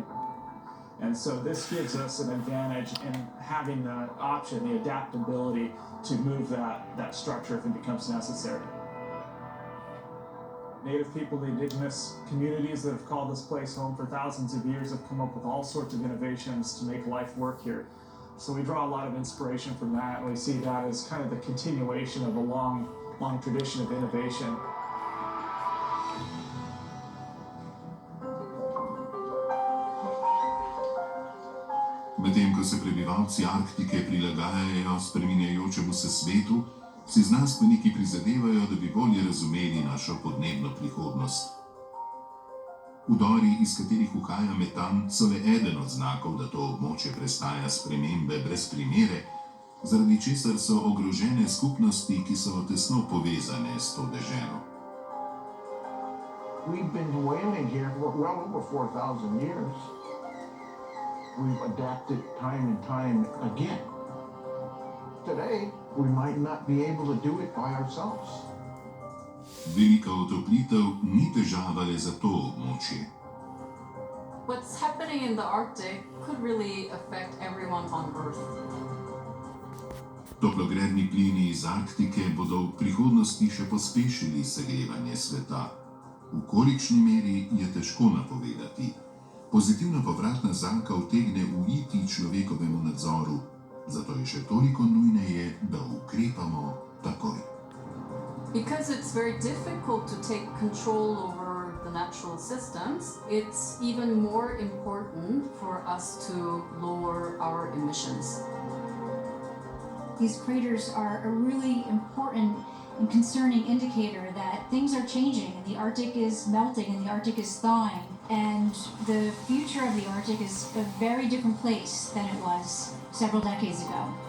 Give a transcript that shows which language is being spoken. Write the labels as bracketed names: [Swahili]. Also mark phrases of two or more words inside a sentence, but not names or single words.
[English] And so this gives us an advantage in having the option, the adaptability to move that structure if it becomes necessary. Native people, the indigenous communities that have called this place home for thousands of years have come up with all sorts of innovations to make life work here. So we draw a lot of inspiration from that, and we see that as kind of the continuation of a long tradition of innovation. [Slovenian] Medtem ko se prebivalci Arktike prilagajajo spreminjajočemu se svetu, si znanstveniki prizadevajo, da bi bolje razumeli našo podnebno prihodnost. Vdori, iz katerih uhaja metan, so le eden od znakov, da to območje prestaja spremembe brez primere, zaradi česar so ogrožene skupnosti, ki so tesno povezane s to deželo. [English] We've been whaling here for well over 4,000 years. We've adapted time and time again. Today, we might not be able to do it by ourselves. [Slovenian] Velika otoplitev ni težava le za to območje. [English] What's happening in the Arctic could really affect everyone on Earth. [Slovenian] Toplogredni plini iz Arktike bodo v prihodnosti še pospešili segrevanje sveta. V kolikšni meri je težko napovedati. Pozitivna povratna zanka utegne uiti človekovemu nadzoru, zato je še toliko nujneje, da ukrepamo takoj. [English] Because it's very difficult to take control over the natural systems, it's even more important for us to lower our emissions. These craters are a really important and concerning indicator that things are changing and the Arctic is melting and the Arctic is thawing, and the future of the Arctic is a very different place than it was several decades ago.